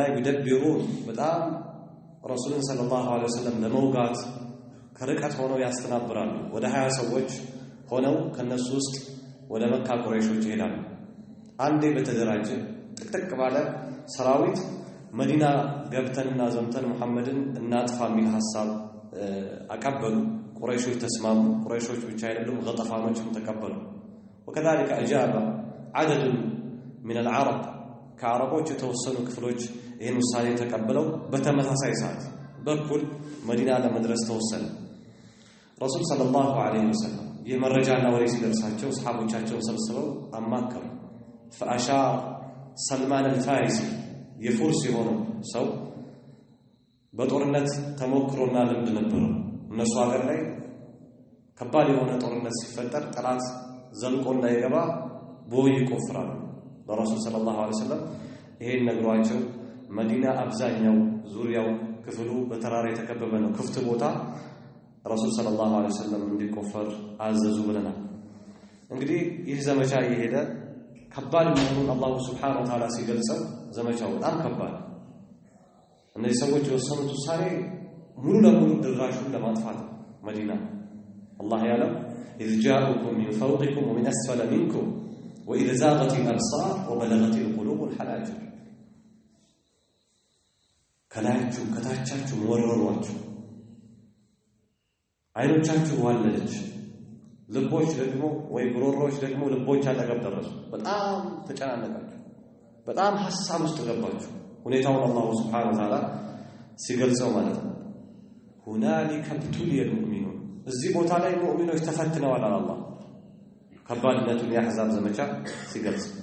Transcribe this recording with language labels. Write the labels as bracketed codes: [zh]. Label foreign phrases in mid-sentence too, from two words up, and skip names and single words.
[am] ይደብሩ በጣም ረሱልን [ar] صلى الله عليه وسلم [am] ለመውጋት ከርቀት ሆነው ያስተናብራሉ። ወደ 20 ሰዎች ሆነው ከነሱ ውስጥ ወደ መካ ቁረይሾች ይሄዳሉ። አንዴ በተደራጀ ጥቅጥቅ ባለ ሰራዊት መዲና ገብተንና ዘምተን መሐመድን እናጥፋ የሚል ሐሳብ አቀበሉ። ቁረይሾች ተስማሙ። ቁረይሾች ብቻ አይደሉም ገጠፋኖችም ተቀበሉ። [ar] وكذلك اجاب عدد من العرب [am] ከአረቦች የተወሰኑ ክፍሎች ይህን ውሳኔ ተቀበለው በተመሳሳይ ሰዓት በኩል መዲና ለመድረስ ተወሰነ። ረሱል [ar] صلى الله عليه وسلم [am] የመረጃና ወሬ ሲደርሳቸው ሰሃቦቻቸውን ሰብስበው አማከሩ። [ar] فاشار سلمان الفارسي [am] የፉርስ የሆነው ሰው በጦርነት ተሞክሮና ልምድ ነበረው። እነሱ ሀገር ላይ ከባድ የሆነ ጦርነት ሲፈጠር ጠላት ዘልቆ እንዳይገባ ቦይ ይቆፍራሉ። ለረሱል [ar] صلى الله عليه وسلم [am] ይሄን ነግሯቸው መዲና አብዛኛው ዙሪያው ክፍሉ በተራራ የተከበበ ነው፣ ክፍት ቦታ ረሱል [ar] صلى الله عليه وسلم [am] እንዲቆፈር አዘዙ ብለናል። እንግዲህ ይህ ዘመቻ እየሄደ ከባድ መሆኑን [ar] الله سبحانه وتعالى [am] ሲገልጸው ዘመቻው በጣም ከባድ እነዚህ ሰዎች የወሰኑት ውሳኔ ሙሉ ለሙሉ ድራሹን ለማጥፋት መዲና አላህ ያለው [ar] إذ جاءكم من فوقكم ومن أسفل منكم وإذ زاغت الأبصار وبلغت القلوب الحناجر [am] ከላያችሁ ከታቻችሁ ወረሯችሁ አይኖቻችሁ ዋለለች ልቦች ደግሞ ወይ ጉሮሮች ደግሞ ልቦች አጠገብ ደረሱ። በጣም ተጨናነቃችሁ፣ በጣም ሐሳብ ውስጥ ገባችሁ። ሁኔታውን አላህ [ar] سبحانه وتعالى [am] ሲገልጸው ማለት ነው [ar] هنالك ابتلي المؤمنون [am] እዚህ ቦታ ላይ ሙእሚኖች ተፈትነዋል አላህ ከባድነቱን የአሕዛብ ዘመቻ ሲገልጽ።